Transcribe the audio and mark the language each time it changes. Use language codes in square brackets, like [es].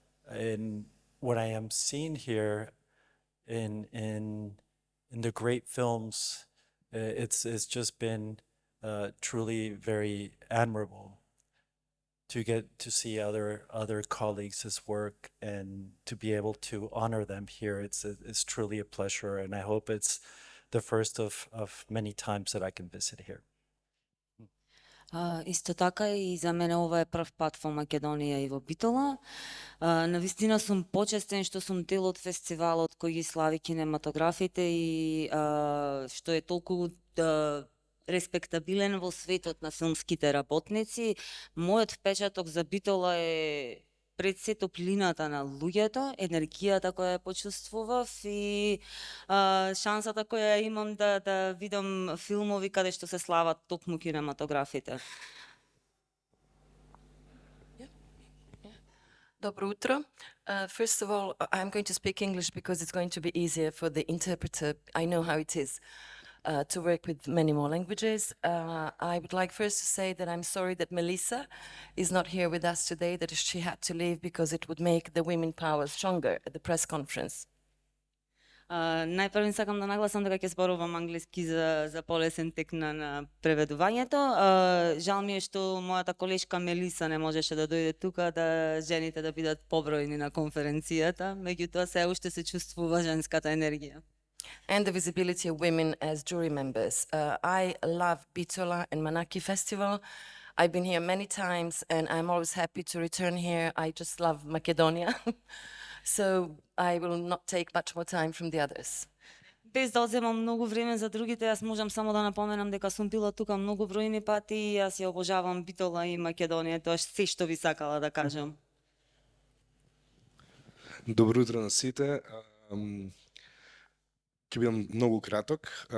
[en] And what I am seeing here in the great films, it's just been truly very admirable to get to see other colleagues' work and to be able to honor them here. It's truly a pleasure, and I hope it's the first of many times that I can visit here. [mk] Исто така и за мене ова е прв пат во Македонија и во Битола. Навистина сум почестен што сум дел од фестивалот кој ги слави кинематографите и што е толку респектабилен во светот на филмските работници. Мојот впечаток за Битола е пред се топлината на луѓето, енергијата која ја почувствував и шансата која имам да видам филмови каде што се слават токму кинематографите. Dobro utro. [en] First of all, I'm going to speak English because it's going to be easier for the interpreter. I know how it is to work with many more languages. I would like first to say that I'm sorry that Melissa is not here with us today, that she had to leave because it would make the women power stronger at the press conference. [mk] Најпрво сакам да нагласам дека ќе зборувам англиски за полесен тек на преведувањето. Жал ми е што мојата колешка Мелиса не можеше да дојде тука, да жените да бидат побројни на конференцијата, меѓутоа се уште се чувствува женската енергија. [en] And the visibility of women as jury members. I love Bitola and Manaki Festival. I've been here many times and I'm always happy to return here. I just love Macedonia. So I will not take much more time from the others. [mk] Без да одземам многу време за другите, јас можам само да напоменам дека сум била тука многу бројни пати и јас ја обожавам Битола и Македонија, тоа се што ви сакала да кажам. Добро утро на сите. Ќе бидам многу краток.